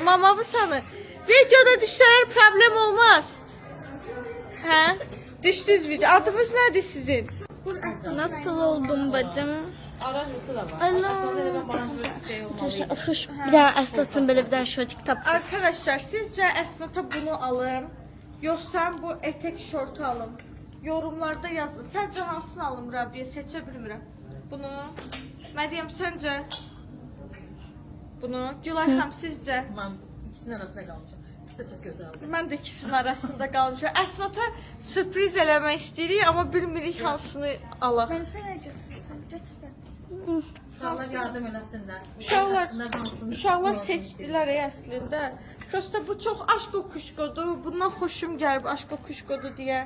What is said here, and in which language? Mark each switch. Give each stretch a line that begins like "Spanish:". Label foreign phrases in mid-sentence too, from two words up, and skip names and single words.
Azerbaijani: Mama bu sanı. Videoda düşsələr problem olmaz. Hə? Düşdünüz video. Adınız nədir sizin?
Turkish: Nasıl oldum bacım?
Azerbaijani: Bir dənə Əsnatın belə bir dənə şortik tapdı.
Turkish: Arkadaşlar sizce Əsnata bunu alım, yoksa bu etek şortu alım? Yorumlarda yazın. Sence hansını alım Rabia?
Azerbaijani: Seçe bilmirəm. Bunu. Məryəm sence? Bunu. Gülay xanım sizce?
Turkish: Ben ikisinin arasında kalmışım. İkisi de çok güzeldi.
Azerbaijani: Mən də ikisinin arasında qalmışam. Əsnata sürpriz eləmək istəyirik, amma bilmirik hansını alaq. Sənə götürürsən, götür. Uşaqlar yardım eləsinlər. Uşaqlar seçdilər əslində. Prosta bu çox aşk kuşkodur. Bundan xoşum gəlib aşk kuşkodur deyə.